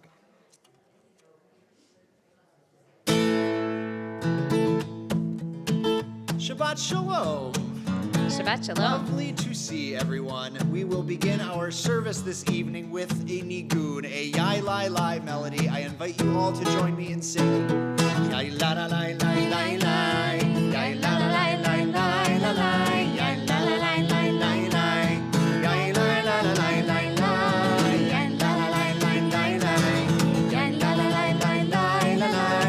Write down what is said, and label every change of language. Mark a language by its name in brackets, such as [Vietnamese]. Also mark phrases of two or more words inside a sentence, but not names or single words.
[Hebrew] שבת שלום. שבת שלום. [English] Lovely to see everyone. We will begin our service this evening with a nigun, a yai lai lai melody. I invite you all to join me in singing. Yai la la lai lai lai lai. Yai la la lai lai lai la lai. Yai la la lai lai lai lai. Yai la la la lai lai lai. Yai la la lai lai lai lai. Yai la la lai lai lai la lai.